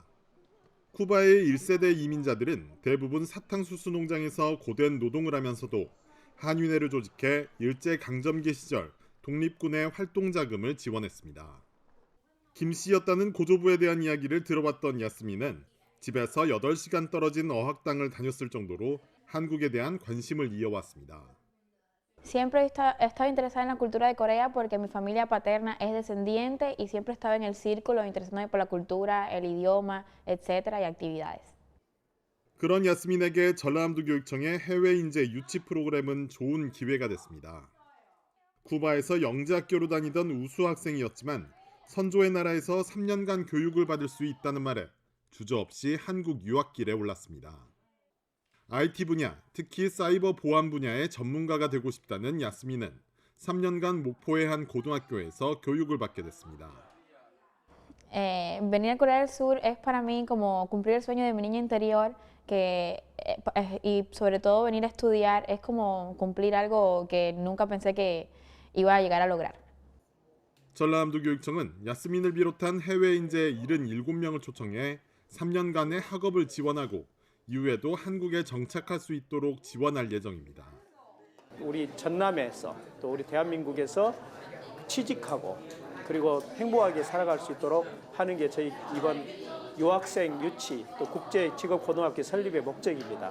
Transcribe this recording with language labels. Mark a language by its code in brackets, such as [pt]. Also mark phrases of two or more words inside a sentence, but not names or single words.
[ko] 쿠바의 1세대 이민자들은 대부분 사탕수수 농장에서 고된 노동을 하면서도 한윈회를 조직해 일제강점기 시절 독립군의 활동 자금을 지원했습니다. 김 씨였다는 고조부에 대한 이야기를 들어봤던 야스민은 집에서 8시간 떨어진 어학당을 다녔을 정도로 한국에 대한 관심을 이어왔습니다. [es] Siempre he estado interesada en la cultura de Corea porque mi familia paterna es descendiente y siempre estaba en el círculo interesándome por la cultura, el idioma, etcétera, y actividades. [ko] 그런 야스민에게 전라남도 교육청의 해외 인재 유치 프로그램은 좋은 기회가 됐습니다. 쿠바에서 영재학교로 다니던 우수 학생이었지만 선조의 나라에서 3년간 교육을 받을 수 있다는 말에 주저없이 한국 유학길에 올랐습니다. IT 분야, 특히 사이버 보안 분야의 전문가가 되고 싶다는 야스민은 3년간 목포의 한 고등학교에서 교육을 받게 됐습니다. [es] Venir a Corea del Sur es para mí como cumplir el sueño de mi niña interior, y sobre todo venir a estudiar es como cumplir algo que nunca pensé que iba a llegar a lograr. [ko] 전라남도 교육청은 야스민을 비롯한 해외 인재 77명을 초청해 3년간의 학업을 지원하고 이후에도 한국에 정착할 수 있도록 지원할 예정입니다. 우리 전남에서 또 우리 대한민국에서 취직하고 그리고 행복하게 살아갈 수 있도록 하는 게 저희 이번 유학생 유치 또 국제 직업 고등학교 설립의 목적입니다.